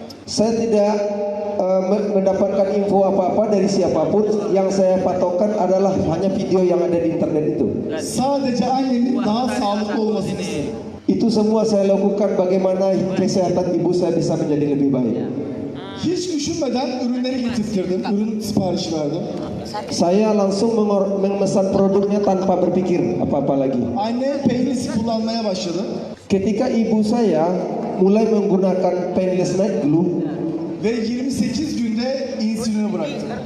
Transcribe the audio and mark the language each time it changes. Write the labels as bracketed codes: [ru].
[id] Saya tidak mendapatkan info apa-apa dari siapapun. Yang saya patokkan adalah hanya video yang ada di internet itu. [tr] Sadece annemin daha sağlıklı olmasını istedim. [id] Itu semua saya lakukan bagaimana kesehatan ibu saya bisa menjadi lebih baik. [tr] Hiç düşünmeden ürünleri getirttirdim. Ürün siparişi verdim. [id] Saya langsung memesan produknya tanpa berpikir apa-apa lagi. [tr] Annem Painless'i kullanmaya başladı. [id] Ketika ibu saya mulai menggunakan Painless Night Glue, [tr] Ve 28 günde insülini bıraktı.